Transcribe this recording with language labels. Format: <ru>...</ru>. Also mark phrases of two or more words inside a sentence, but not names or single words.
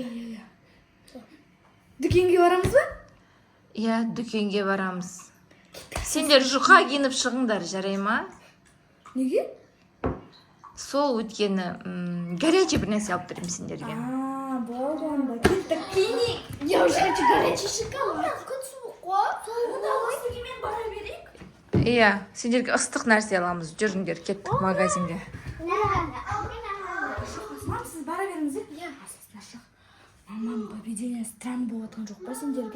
<kk>Иә. Дүкенге барамыз ба? Иә, дүкенге барамыз. Сендер жұқа киініп шығыңдар, жарай ма? Неге? Сол өткені горячий бір нәрсе алып беремін сендерге. Болды онда. Кеттік, киінейік.</kk> <ru>Я уже хочу горячий шоколад.</ru> <kk>Мен бара берейік. Иә, сендерге ыстық нәрсе аламыз. Жүріңдер, кеттік магазинге. Мам, сіз бара беріңіз. Иә. Мамам</kk> <ru>поведение странно</ru> <kk>болып жатқан жоқ па сендерге?</kk>